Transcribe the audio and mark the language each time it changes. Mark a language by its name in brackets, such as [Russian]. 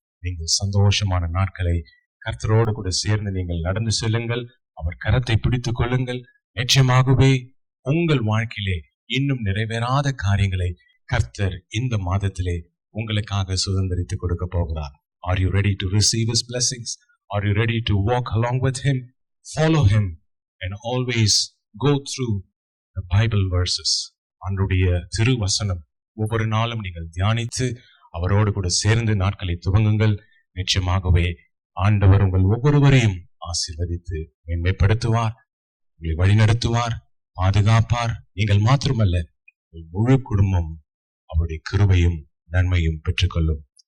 [Tamil] நீங்கள் சந்தோஷமான நாட்களை கர்த்தரோடு கூட சேர்ந்து நீங்கள் நடந்து செல்லுங்கள். அவர் கரத்தை பிடித்துக் கொள்ளுங்கள். நிச்சயமாகவே உங்கள் வாழ்க்கையிலே இன்னும் நிறைவேறாத காரியங்களை கர்த்தர் இந்த மாதத்திலே உங்களுக்காக சுதந்திரித்து கொடுக்க போகிறார். [English] Are you ready to receive his blessings? Are you ready to walk along with him? Follow him and always go through the Bible verses. [Tamil] அவருடைய திருவசனம் ஒவ்வொரு நாளும் நீங்கள் தியானித்து அவரோடு கூட சேர்ந்து நாட்களை துவங்குங்கள். நிச்சயமாகவே ஆண்டவர் உங்கள் ஒவ்வொருவரையும் ஆசீர்வதித்து மேன்மைப்படுத்துவார், உங்களை வழிநடத்துவார், பாதுகாப்பார். நீங்கள் மாத்திரமல்ல, முழு குடும்பம் அவருடைய கிருபையும் நன்மையும் பெற்றுக்கொள்ளும்.